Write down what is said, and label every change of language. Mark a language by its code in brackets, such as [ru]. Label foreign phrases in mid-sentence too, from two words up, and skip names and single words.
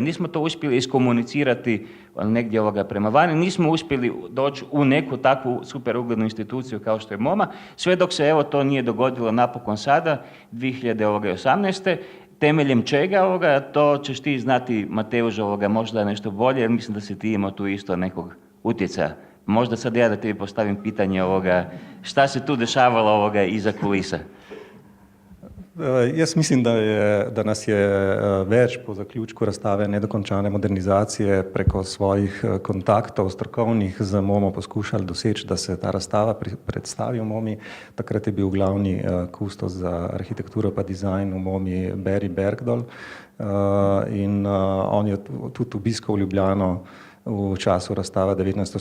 [hr] Nismo to uspjeli iskomunicirati negdje prema vani, nismo uspjeli doći u neku takvu super uglednu instituciju kao što je MoMA, sve dok se to nije dogodilo napokon sada, 2018. Temeljem čega, to ćeš ti znati, Mateuš, možda nešto bolje, jer mislim da si ti imao tu isto nekog utjecaja. Možda sad ja da tebi postavim pitanje šta se tu dešavalo iza kulisa? [sl] Jaz mislim, da nas je več po zaključku razstave nedokončane modernizacije preko svojih kontaktov strokovnih z MoMo poskušali doseči, da se ta razstava predstavi v MoMI. Takrat je bil glavni kustos za arhitekturo pa dizajn v MoMI Barry Bergdoll in on je tudi obiskal Ljubljano v času razstava 19.